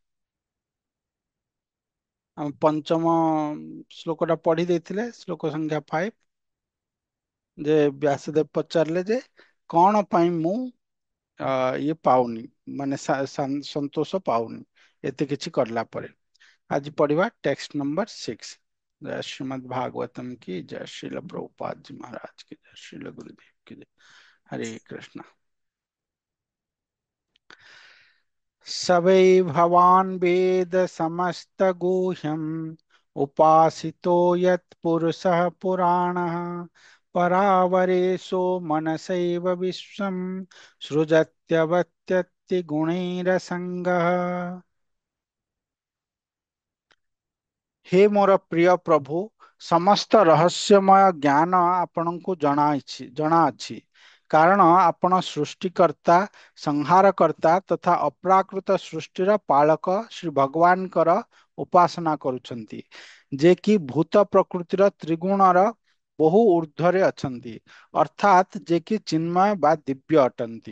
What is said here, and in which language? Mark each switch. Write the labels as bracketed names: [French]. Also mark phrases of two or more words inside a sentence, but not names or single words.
[Odia] ଆମେ ପଞ୍ଚମ ଶ୍ଲୋକଟା ପଢି ଦେଇଥିଲେ, ଶ୍ଲୋକ ସଂଖ୍ୟା 5। ଯେ ବ୍ୟାସଦେବ ପଚାରିଲେ ଯେ କଣ ପାଇଁ ମୁଁ ଇଏ ପାଉନି, ମାନେ ସନ୍ତୋଷ ପାଉନି ଏତେ କିଛି କରିଲା ପରେ। ଆଜି ପଢିବା [English] text number [Odia] 6। [Hindi] जय श्रीमद् भागवतम की जय। श्रील प्रभुपाद जी महाराज की जय। श्रील गुरुदेव की जय। हरे कृष्णा। [Sanskrit] सवै भवान् वेद समस्त गुह्यम् उपासितो यत् पुरुषः पुराणः परावरेशो मनसैव विश्वम् सृजत्यवत्यत्ति गुणैरसङ्गः। [Odia] ହେ ମୋର ପ୍ରିୟ ପ୍ରଭୁ, ସମସ୍ତ ରହସ୍ୟମୟ ଜ୍ଞାନ ଆପଣଙ୍କୁ ଜଣାଅଛି। କାରଣ ଆପଣ ସୃଷ୍ଟିକର୍ତ୍ତା, ସଂହାରକର୍ତ୍ତା ତଥା ଅପ୍ରାକୃତ ସୃଷ୍ଟିର ପାଳକ ଶ୍ରୀ ଭଗବାନଙ୍କର ଉପାସନା କରୁଛନ୍ତି, ଯେ କି ଭୂତ ପ୍ରକୃତିର ତ୍ରିଗୁଣର ବହୁ ଊର୍ଧ୍ୱରେ ଅଛନ୍ତି, ଅର୍ଥାତ୍ ଯେ କି ଚିନ୍ମୟ ବା ଦିବ୍ୟ ଅଟନ୍ତି।